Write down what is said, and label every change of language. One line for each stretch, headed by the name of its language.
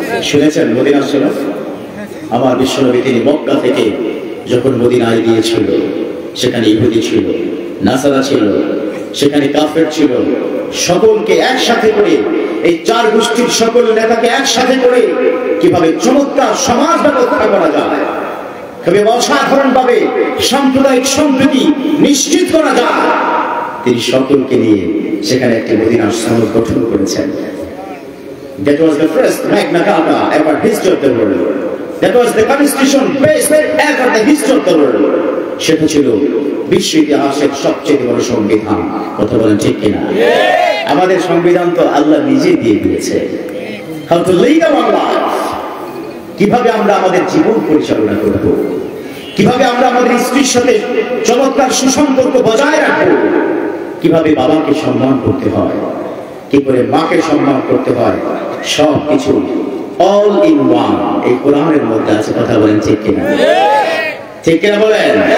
Bangla: শুনেছেন মদিনা সনদ? আমার বিশ্বনবী তিনি মক্কা থেকে যখন মদিনায় গিয়েছিল, সেখানে ইহুদি ছিল, নাসারা ছিল, সেখানে কাফের ছিল, সকলকে একসাথে করে, এই 4 গোষ্ঠীর সকল নেতাকে একসাথে করে কিভাবে চমৎকার সমাজ ব্যবস্থা করা যায়, তবে অসাধারণ ভাবে সাম্প্রদায়িক সম্প্রীতি নিশ্চিত করা যায়, তিনি সকলকে নিয়ে সেখানে একটি মদিনার সনদ গঠন করেছেন।
English: That was the first Magna Carta ever history of the world. That was the constitution based ever the history of the world.
Bangla: সেটা ছিল বিশ্ব ইতিহাসের সবচেয়ে বড় সংবিধান। কথা বলেন ঠিক কিনা? আমাদের সংবিধান তো আল্লাহ নিজে দিয়ে দিয়েছে।
English: How to lead our life,
Bangla: কিভাবে আমরা আমাদের জীবন পরিচালনা করব, কিভাবে আমরা আমাদের স্ত্রীর সাথে চমৎকার সুসম্পর্ক বজায় রাখবো, কিভাবে বাবাকে সম্মান করতে হয়, কি করে মাকে সম্মান করতে হয়, সবকিছু অল ইন ওয়ান এই কোরআনের মধ্যে আছে। কথা বলেন ঠিক কিনা? ঠিক কিনা বলেন?